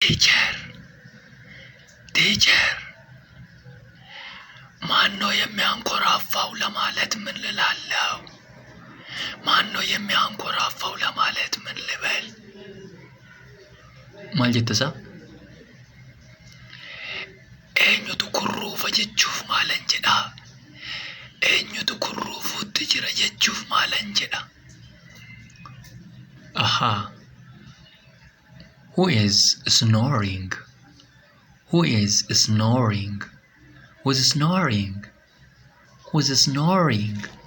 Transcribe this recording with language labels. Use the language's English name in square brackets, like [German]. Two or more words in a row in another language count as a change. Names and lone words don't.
[English] teacher teacher [Amharic] ማነው የሚያንኮራፋው ለማለት ምን ልላለሁ? ማነው የሚያንኮራፋው ለማለት ምን ልበል? [Oromo] maal jettesa eenyutu kurruufa jechuuf maalan jedha? eenyutu kurruufuutti jira jechuuf maalan jedha? [English] Aha. Who is snoring? Who is snoring? Who's snoring? Who's snoring?